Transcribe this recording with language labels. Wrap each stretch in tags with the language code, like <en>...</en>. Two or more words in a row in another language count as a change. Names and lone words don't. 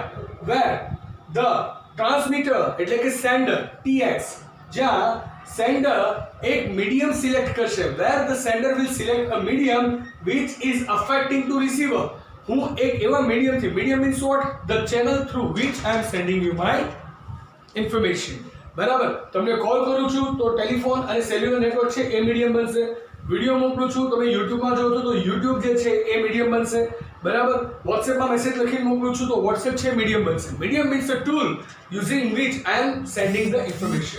<en>Where the transmitter</en> <gu>એટલે કે</gu> <en>સેન્ડર, TX,</en> <gu>જ્યાં સેન્ડર એક મીડિયમ સિલેક્ટ કરશે,</gu> <en>where the sender will select a medium which is affecting to receiver.</en> <gu>હું એક એવા મીડિયમથી,</gu> <en>medium means what, the channel through which I am sending you my ઇન્ફોર્મેશન. બરાબર.</en> <gu>તમને કોલ કરું છું તો ટેલિફોન અને</gu> <en>cellular network</en> <gu>છે એ મીડિયમ બનશે. વિડીયો મોકલું છું, તમે યુટ્યુબમાં જોવો છો તો યુટ્યુબ જે છે એ મીડિયમ બનશે. બરાબર. વોટ્સએપમાં મેસેજ લખીને મોકલું છું તો વોટ્સએપ છે મીડિયમ બનશે.</gu> <en>Medium means a tool using which I am sending the information.</en>